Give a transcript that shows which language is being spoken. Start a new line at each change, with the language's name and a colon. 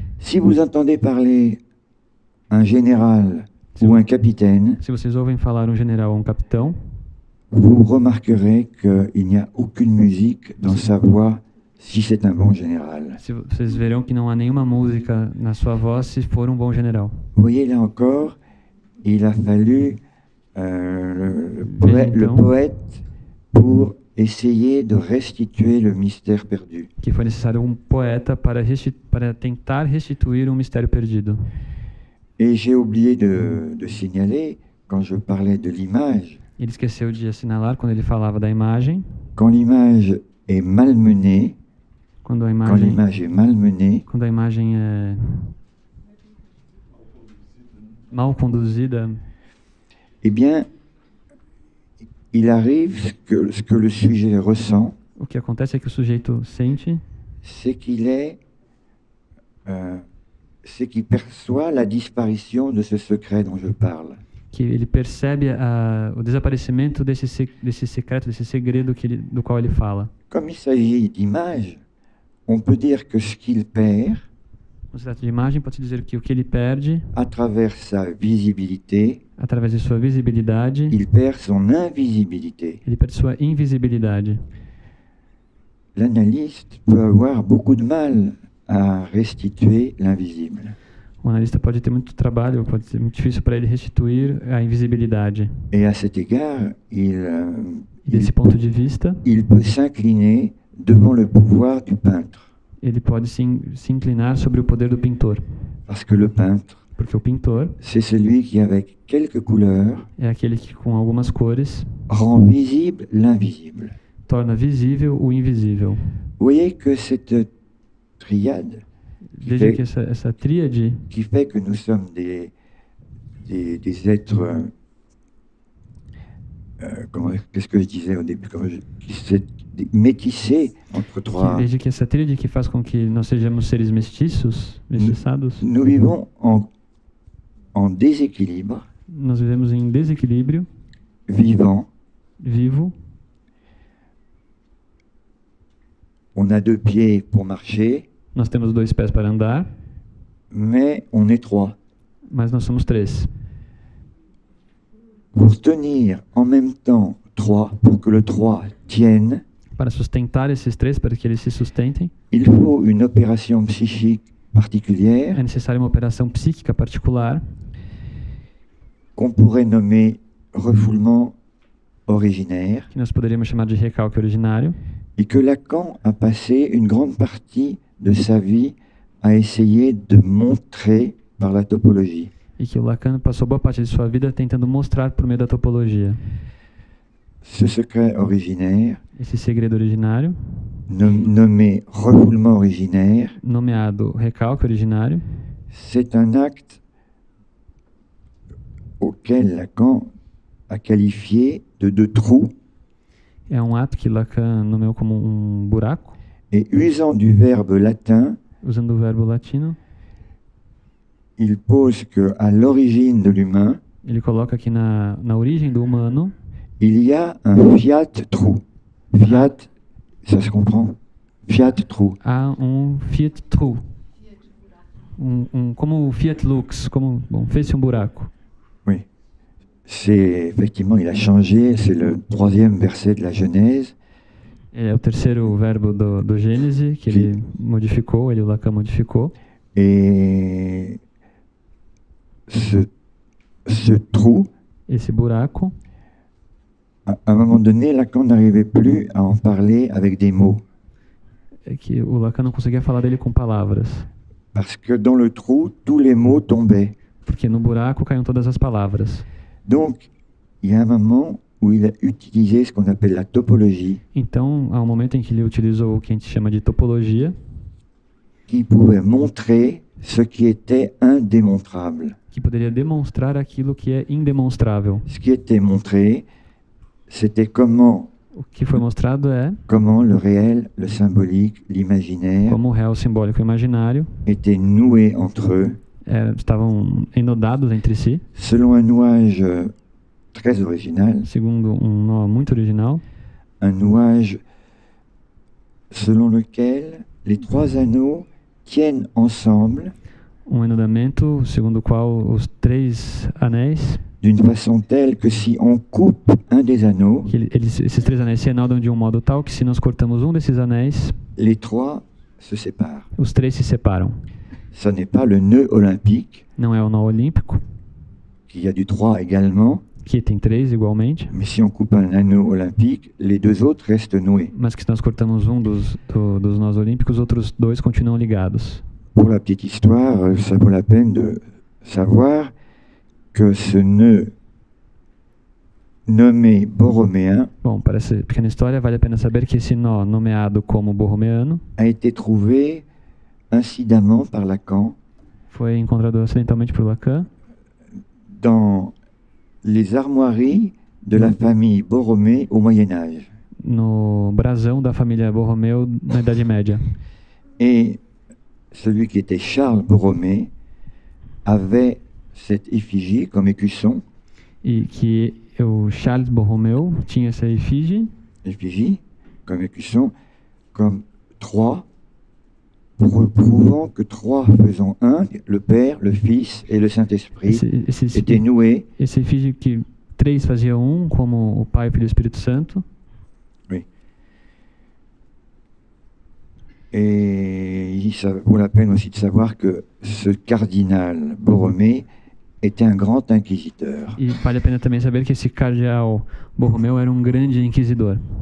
French: Si vous entendez parler un général ou un capitaine,
Portuguese: se vocês ouvem falar um general ou um capitão,
French: vous remarquerez qu'il n'y a aucune musique dans sa voix si c'est un bon général.
Portuguese: Vocês verão que não há nenhuma música na sua voz se for um bom general.
French: Vous voyez, là encore, il a fallu le poète pour essayer de restituer le mystère perdu.
Portuguese: Que foi necessário um poeta para tentar restituir um mistério perdido.
French: Et j'ai oublié de signaler, quand je parlais de l'image,
Portuguese: Ele esqueceu de assinalar quando ele falava da imagem.
French: Quand l'image est malmenée,
Portuguese: Quando a imagem é mal conduzida,
French: eh bien, il arrive ce que le sujet ressent,
Portuguese: o que acontece é que o sujeito sente,
French: c'est qu'il perçoit la disparition de ce secret dont je parle.
Portuguese: que ele percebe o desaparecimento desse secreto, desse segredo do qual ele fala.
French: Comme il s'agit d'image, on peut dire que ce qu'il perd,
Portuguese: No se trata de imagem, pode-se dizer que o que ele perde,
French: à travers sa visibilité,
Portuguese: através de sua visibilidade,
French: il perd son invisibilité.
Portuguese: ele perde sua invisibilidade.
French: L'analyste peut avoir beaucoup de mal à restituer l'invisible.
Portuguese: O analista pode ter muito trabalho, pode ser muito difícil para ele restituir a invisibilidade.
French: Et à cet égard,
Portuguese: Desse ponto de vista,
French: il peut s'incliner devant le pouvoir du peintre.
Portuguese: Ele pode se inclinar sobre o poder do pintor.
French: Parce que le peintre,
Portuguese: Porque o pintor
French: c'est celui qui, avec quelques couleurs,
Portuguese: é aquele que, com algumas cores,
French: rend visible l'invisible.
Portuguese: torna visível o invisível.
French: Vous voyez que cette triade
Portuguese: Veja que essa tríade
French: qui fait que nous sommes des êtres, qu'est-ce que je disais au début, métissés entre trois.
Portuguese: Veja que essa tríade que faz com que nós sejamos seres mestiços, mestiçados.
French: Nous vivons en déséquilibre.
Portuguese: Nós vivemos em desequilíbrio. Vivo.
French: On a 2 pieds pour marcher.
Portuguese: Nós temos 2 pés para andar.
French: Mais on est 3.
Portuguese: Mas nós somos 3.
French: Pour tenir en même temps 3, pour que le 3 tienne,
Portuguese: Para sustentar esses três, para que eles se sustentem,
French: il faut une opération psychique particulière
Portuguese: é necessária uma operação psíquica particular,
French: qu'on pourrait nommer refoulement originaire,
Portuguese: que nós poderíamos chamar de recalque originário,
French: et que Lacan a passé une grande partie de sa vie à essayer de montrer par la topologie.
Portuguese: e que o Lacan passou boa parte de sua vida tentando mostrar por meio da topologia.
French: Ce secret originaire,
Portuguese: Esse segredo originário,
French: nommé refoulement originaire,
Portuguese: nomeado recalque originário,
French: c'est un acte auquel Lacan a qualifié de deux trous,
Portuguese: é um ato que Lacan nomeou como buraco,
French: et usant du verbe latin,
Portuguese: usando o verbo latino.
French: il pose qu'à l'origine de l'humain,
Portuguese: Ele coloca aqui na origem do humano,
French: il y a un fiat trou. Fiat, ça se comprend? Fiat trou.
Portuguese: há Fiat trou. Como o Fiat Lux, fez-se buraco.
French: Oui. C'est effectivement, il a changé, c'est le 3e verset de la Genèse.
Portuguese: É o terceiro verbo do Gênesis, que ele modificou, o Lacan modificou.
French: Et ce trou,
Portuguese: Esse buraco,
French: à un moment donné, Lacan n'arrivait plus à en parler avec des mots.
Portuguese: é que o Lacan não conseguia falar dele com palavras.
French: Parce que dans le trou, tous les mots tombaient.
Portuguese: Porque no buraco caíam todas as palavras.
French: Donc, il y a un moment où il a utilisé ce qu'on appelle la topologie,
Portuguese: Então, há um momento em que ele utilizou o que a gente chama de topologia,
French: qui pouvait montrer ce qui était indémontrable.
Portuguese: que poderia demonstrar aquilo que é indemonstrável.
French: Ce qui était montré, c'était comment
Portuguese: O que foi mostrado é
French: le réel, le symbolique, l'imaginaire
Portuguese: como o réu simbólico e imaginário
French: étaient noués entre eux,
Portuguese: estavam enodados entre si,
French: selon un nouage très original,
Portuguese: segundo nó muito original,
French: un nouage selon lequel les 3 anneaux tiennent ensemble
Portuguese: enodamento segundo o qual os 3 anéis,
French: d'une façon telle que si on coupe un des anneaux,
Portuguese: que esses 3 anéis se enodam de um modo tal que se nós cortamos um desses anéis,
French: les 3 se séparent.
Portuguese: os 3 se separam.
French: Ce n'est pas le nœud olympique,
Portuguese: Não é o nó olímpico,
French: qui a du 3 également,
Portuguese: que tem 3 igualmente,
French: mais si on coupe un anneau olympique, les 2 autres restent noués.
Portuguese: mas que se nós cortamos um dos nós olímpicos, os outros 2 continuam ligados.
French: Pour la petite histoire, ça vaut la peine de savoir que ce nœud nommé borroméen
Portuguese: Bom, para essa pequena história, vale a pena saber que esse nó, nomeado como borromeano,
French: a été trouvé incidemment par Lacan
Portuguese: foi encontrado acidentalmente por Lacan
French: dans les armoiries de la famille Borromée au Moyen Âge.
Portuguese: no brasão da família Borromeu na Idade Média.
French: Et celui qui était Charles Borromée avait cette effigie comme écusson,
Portuguese: E que o Charles Borromeu tinha essa efígie
French: comme écusson, comme 3, prouvant que 3 faisant 1, le Père, le Fils et le Saint-Esprit étaient noués.
Portuguese: Esse efígie que 3 fazia como o Pai, o Filho e o Espírito Santo.
French: Oui. Et ça vaut la peine aussi de savoir que ce cardinal Borromée était un grand inquisiteur.
Portuguese: E vale a pena também saber que esse cardeal Borromeu era grande inquisidor.